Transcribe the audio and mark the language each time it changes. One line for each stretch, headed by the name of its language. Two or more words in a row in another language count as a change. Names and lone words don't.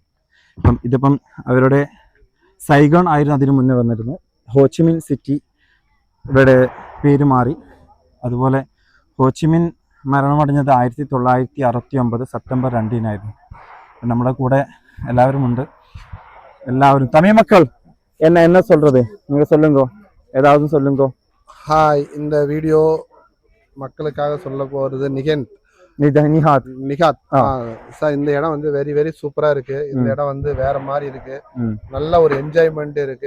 Malayalam: അപ്പം ഇതിപ്പം അവരുടെ സൈഗോൺ ആയിരുന്നു അതിനു മുന്നേ വന്നിരുന്നത്. ഹോച്ചിമിൻ സിറ്റി ഇവിടെ പേര് മാറി. അതുപോലെ ഹോച്ചിമിൻ മരണമടഞ്ഞത് 1969 സെപ്റ്റംബർ 2 നമ്മുടെ കൂടെ എല്ലാവരും ഉണ്ട്.
Tamil: எல்லாரும் தமிழ் மக்கள் என்ன சொல்றது, நீங்க சொல்லுங்க, ஏதாவது சொல்லுங்க. ஹாய், இந்த வீடியோ மக்களுக்காக சொல்ல போறது நிகாத். சார், இந்த இடம் வந்து
English: very very
Tamil: சூப்பரா இருக்கு. இந்த இடம் வந்து வேற மாதிரி இருக்கு, நல்ல ஒரு என்ஜாய்மெண்ட் இருக்கு.